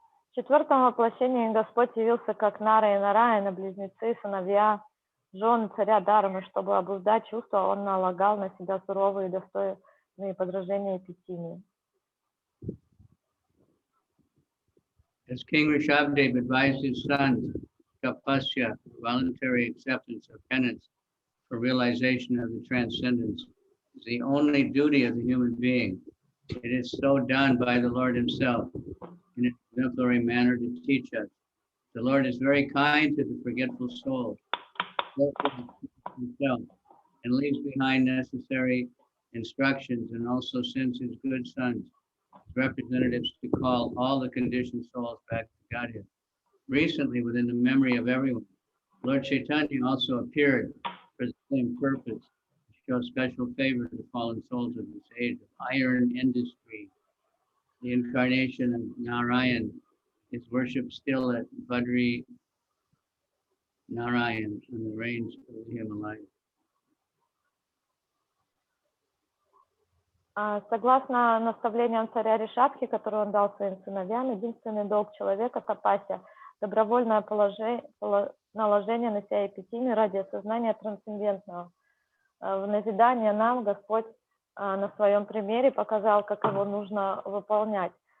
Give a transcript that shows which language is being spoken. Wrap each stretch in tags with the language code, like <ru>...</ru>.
<ru>В четвертом воплощении Господь явился как Нара и Нараяна, близнецы, сыновья, жены царя Дharмы. Чтобы обуздать чувства, он налагал на себя суровые и достойные подражения эпитимии.</ru> <en>As King Rishabdev advised his sons, tapasya, voluntary acceptance of penance for realization of the transcendence, is the only duty of the human being. It is so done by the Lord himself in an exemplary manner to teach us. The Lord is very kind to the forgetful soul, himself, and leaves behind necessary instructions, and also sends his good sons, representatives, to call all the conditioned souls back to Godhead. Recently, within the memory of everyone, Lord Chaitanya also appeared for the same purpose, to show special favor to the fallen souls of this age of iron industry. The incarnation of Narayan is worshipped still at Badri Narayan on the range of the Himalayas.</en> <ru>Согласно наставлениям царя Ришабхи, который он дал своим сыновьям, единственный долг человека — тапасия, добровольное наложение на себя эпитимии ради осознания трансцендентного. В назидание нам Господь на своем примере показал, как его нужно выполнять.</ru>